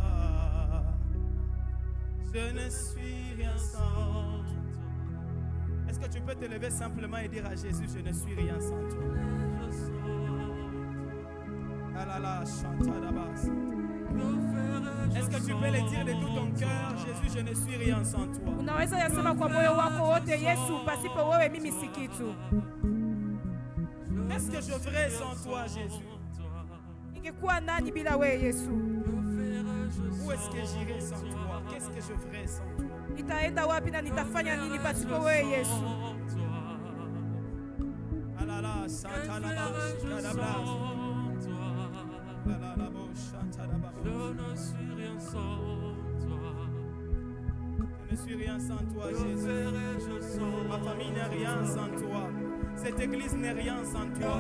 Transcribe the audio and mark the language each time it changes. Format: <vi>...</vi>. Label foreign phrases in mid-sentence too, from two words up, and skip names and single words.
<fr>Je ne suis rien sans toi. Est-ce que tu peux te lever simplement et dire à Jésus, je ne suis rien sans toi? Ah la la, chante d'abord. Est-ce que tu peux le dire de tout ton cœur, Jésus, je ne suis rien sans toi?</fr> <sw>Unaweza yasema kwa moyo wako wote, Yesu, pasipo wewe mimi si kitu.</sw> <fr>Qu'est-ce que je ferais sans toi, Jésus?</fr> <sw>Ningekuwa nani bila wewe, Yesu?</sw> <fr>Où est-ce que j'irais sans toi? Qu'est-ce que je ferais sans toi?</fr> <sw>Nitaenda wapi na nitafanya nini pasipo wewe, Yesu? Alala,</sw> <fr>Santa la je ne suis rien sans toi. Je ne suis rien sans toi, Jésus. Ma famille n'est rien sans toi. Cette église n'est rien sans toi.</fr>